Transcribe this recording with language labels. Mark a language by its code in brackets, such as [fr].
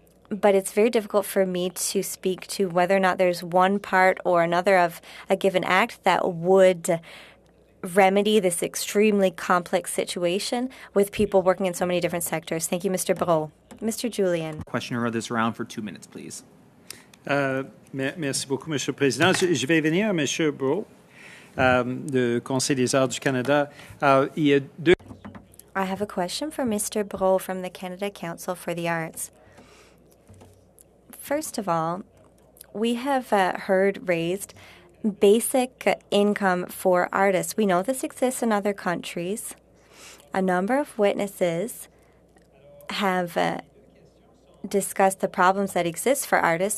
[en] But it's very difficult for me to speak to whether or not there's one part or another of a given act that would remedy this extremely complex situation with people working in so many different sectors. Thank you, Mr. Brault. Mr. Julian. Questioner of this round for 2 minutes, please. [fr] Merci beaucoup, Monsieur le Président. Je vais venir à Monsieur Brault, du Conseil des arts du Canada. Il y a deux. [en] I have a question for Mr. Brault from the Canada Council for the Arts. First of all, we have heard raised basic income for artists. We know this exists in other countries. A number of witnesses have discussed the problems that exist for artists.